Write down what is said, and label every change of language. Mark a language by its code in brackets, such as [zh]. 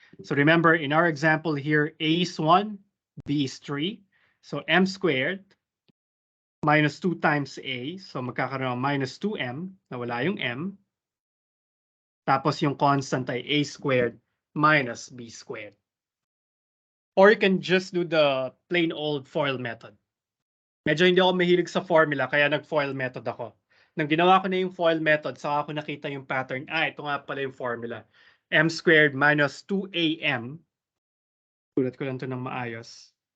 [en] So remember, in our example here, a is 1, b is 3. So m squared minus 2 times a. [tl] So magkakaroon ng minus 2m, nawala yung m. Tapos yung [en] constant ay a squared minus b squared. Or you can just do the plain old FOIL method. [tl] Medyo hindi ako mahilig sa formula, kaya nag-FOIL method ako. Nang ginawa ko na yung FOIL method, saka ako nakita yung pattern. Ito nga pala yung formula. M squared minus 2am. Sulat ko lang ito ng maayos.